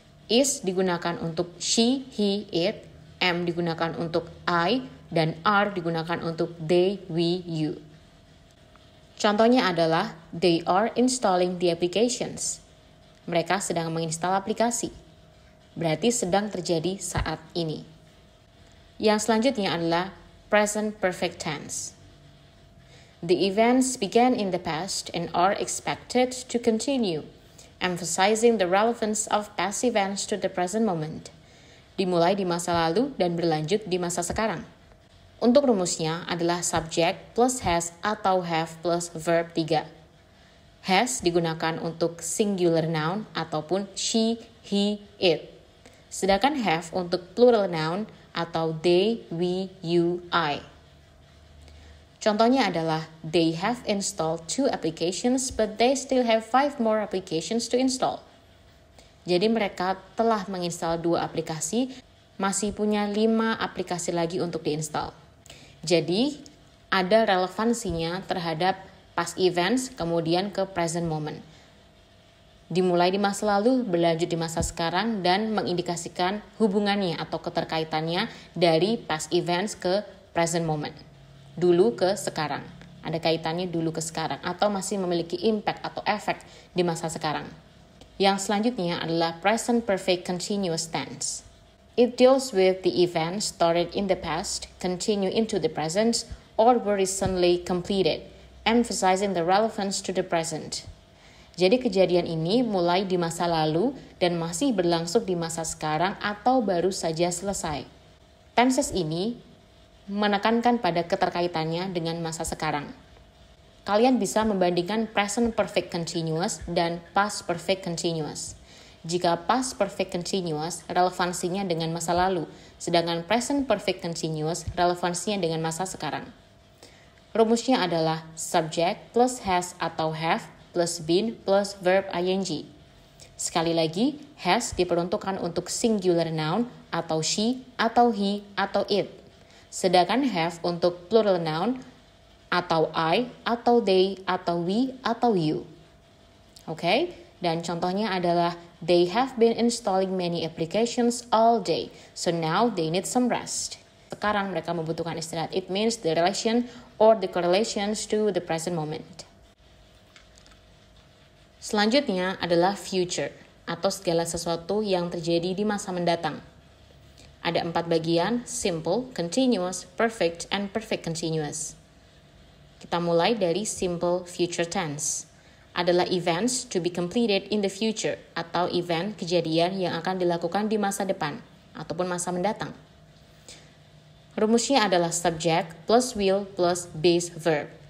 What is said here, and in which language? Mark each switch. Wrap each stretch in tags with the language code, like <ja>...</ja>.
<id>Is digunakan untuk she, he, it, am digunakan untuk I, dan are digunakan untuk they, we, you. Contohnya adalah</id> <en>they are installing the applications.</en> <id>Mereka sedang menginstal aplikasi. Berarti sedang terjadi saat ini. Yang selanjutnya adalah present perfect tense.</id> <en>The events began in the past and are expected to continue, emphasizing the relevance of past events to the present moment.</en> <id>Dimulai di masa lalu dan berlanjut di masa sekarang. Untuk rumusnya adalah subject plus has atau have plus verb 3. Has digunakan untuk singular noun ataupun she, he, it. Sedangkan have untuk plural noun atau they, we, you, I. Contohnya adalah,</id> <en>they have installed 2 applications but they still have 5 more applications to install.</en> <id>Jadi mereka telah menginstal 2 aplikasi, masih punya 5 aplikasi lagi untuk diinstal. Jadi ada relevansinya terhadap past events kemudian ke present moment. Dimulai di masa lalu, berlanjut di masa sekarang, dan mengindikasikan hubungannya atau keterkaitannya dari past events ke present moment. Dulu ke sekarang. Ada kaitannya dulu ke sekarang atau masih memiliki impact atau efek di masa sekarang. Yang selanjutnya adalah present perfect continuous tense.</id> <en>It deals with the events started in the past, continue into the present, or were recently completed, emphasizing the relevance to the present.</en> <id>Jadi kejadian ini mulai di masa lalu dan masih berlangsung di masa sekarang atau baru saja selesai. Tenses ini menekankan pada keterkaitannya dengan masa sekarang. Kalian bisa membandingkan present perfect continuous dan past perfect continuous. Jika past perfect continuous relevansinya dengan masa lalu, sedangkan present perfect continuous relevansinya dengan masa sekarang. Rumusnya adalah subject plus has atau have plus been plus verb ing. Sekali lagi, has diperuntukkan untuk singular noun atau she, atau he, atau it. Sedangkan have untuk plural noun atau I, atau they, atau we, atau you. Oke? Dan contohnya adalah</id> <en>they have been installing many applications all day, so now they need some rest.</en> <id>Sekarang mereka membutuhkan istirahat.</id> <en>It means the relation or the correlations to the present moment.</en> <id>Selanjutnya adalah future, atau segala sesuatu yang terjadi di masa mendatang. Ada 4 bagian, simple, continuous, perfect, and perfect continuous. Kita mulai dari simple future tense. Adalah</id> <en>events to be completed in the future,</en> <id>atau event kejadian yang akan dilakukan di masa depan, ataupun masa mendatang. Rumusnya adalah subject plus will plus base verb.</id>